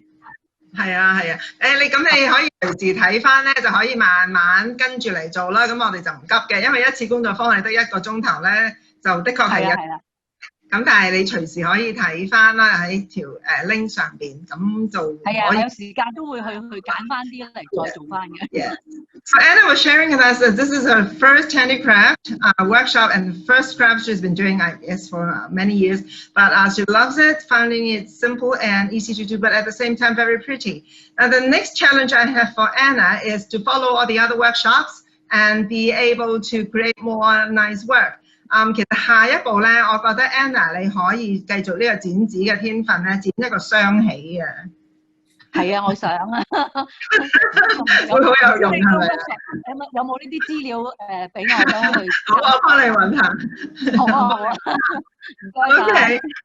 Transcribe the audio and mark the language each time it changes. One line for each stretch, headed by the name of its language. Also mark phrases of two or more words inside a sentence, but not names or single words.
Cantonese: 係啊，你可以隨時睇翻咧，就可以慢慢跟住嚟做啦。咁我哋就唔急嘅，因為一次工作坊係得1個鐘頭咧，就的確係咁，但係你隨時可以睇翻啦，喺條link 上邊，咁就係啊，有時間都會去揀翻啲嚟再做翻嘅。
English: So Anna was sharing with us that this is her first handicraft workshop and first craft she's been doing, I guess, for many years. But she loves it, finding it simple and easy to do, but at the same time very pretty. Now the next challenge I have for Anna is to follow all the other workshops and be able to create more nice work.
Cantonese: 其實下一步咧，我覺得 Anna 你可以繼續呢個剪紙嘅天分咧，剪一個雙喜啊！係啊，我想啊，會好有用係咪？有冇呢啲資料俾我咧去？好，我幫你揾下。好啊，唔該晒。